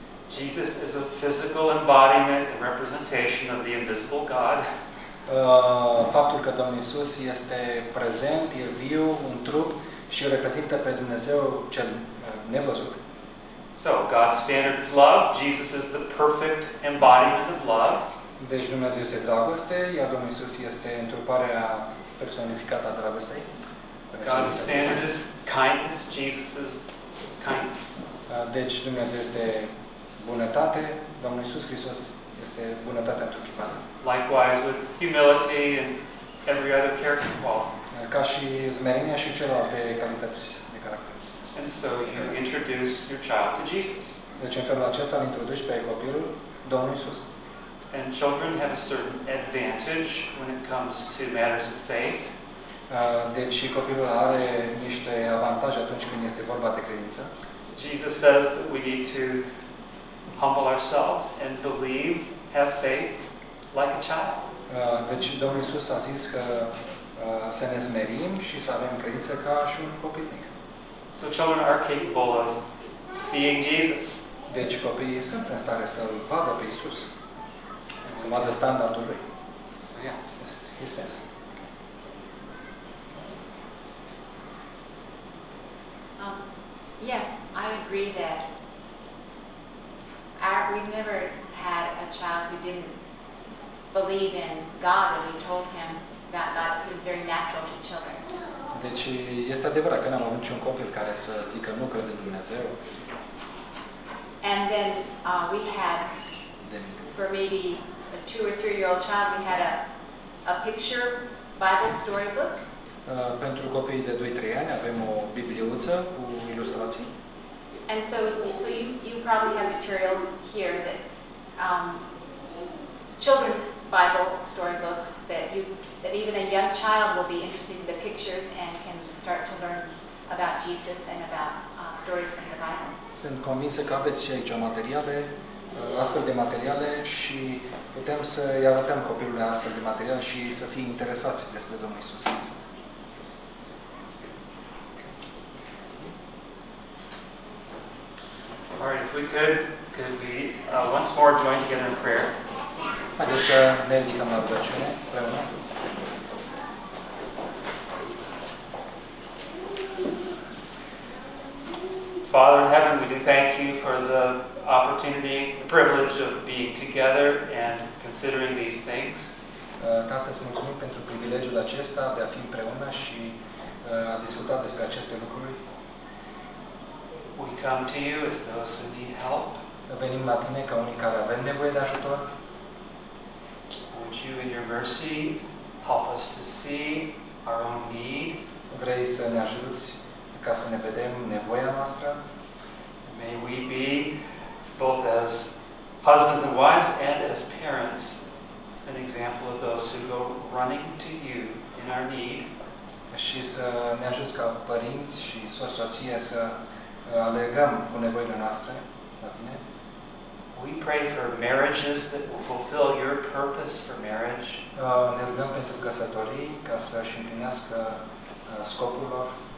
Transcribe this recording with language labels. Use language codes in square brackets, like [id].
[en] Jesus is a physical embodiment and representation of the invisible God. [ro] Faptul că Domnul Iisus este prezent, e viu, un trup și reprezintă pe Dumnezeu cel nevăzut. [en] So God's standard is love. Jesus is the perfect embodiment of love. [ro] Deci Dumnezeu este dragoste, iar Domnul Iisus este întruparea personificată a dragostei. [en] God's standard is kindness. Jesus is kindness. [ro] Deci Dumnezeu este bunătate. Domnul Iisus Hristos este bunătatea întrupată. [en] Likewise with humility and every other character quality. [ro] Ca și smerenia și celelalte calități. [en] And so you introduce your child to Jesus. [ro] Deci în felul acesta îl introduci pe copilul Domnului Iisus. [en] And children have a certain advantage when it comes to matters of faith. [ro] Deci copilul are niște avantaje atunci când este vorba de credință. [en] Jesus says that we need to humble ourselves and believe, have faith like a child. [ro] Deci Domnul Iisus a zis că să ne smerim și să avem credință ca și un copil mic. [en] So children are capable of seeing Jesus. [ro] Deci copiii sunt în stare să-L vadă pe Iisus. Să vadă standardul lui. [en] So yeah, [ro] este. [en] Yes, I agree that we've never had a child who didn't believe in God when we told him about God. It seems very natural to children. [ro] Deci este adevărat că n-am avut niciun copil care să zică nu crede în Dumnezeu. [en] And then we had for maybe a 2 or 3 year old child we had a picture Bible storybook. [ro] Pentru copiii de 2-3 ani avem o bibliuță cu ilustrații. [en] And so you probably have materials here that children's Bible storybooks that even a young child will be interested in the pictures and can start to learn about Jesus and about stories from the Bible. [ro] Sunt convinsă că aveți și aici materiale, astfel de materiale și putem să îi arătăm copilului astfel de materiale și să fie interesați despre Domnul Iisus Hristos. [en] All right, if we could we once more join together in prayer. [ro] Haideți să ne ridicăm la rugăciune împreună. [en] Father in heaven, we do thank you for the opportunity, the privilege of being together and considering these things. [ro] Tată, îți mulțumim pentru privilegiul acesta de a fi împreună și a discuta despre aceste lucruri. [en] We come to you as those who need help. [ro] Venim la tine ca unii care avem nevoie de ajutor. [en] Would you in your mercy help us to see our own need? [ro] Vrei să ne ajuți ca să ne vedem nevoia noastră? [en] May we be both as husbands and wives and as parents an example of those who go running to you in our need. [ro] Și să ne ajuți ca părinți și soție să alergăm cu nevoile noastre la tine. [en] We pray for marriages that will fulfill your purpose for marriage. [ro] Ne rugăm pentru căsătorii ca să își împlinească scopul lor.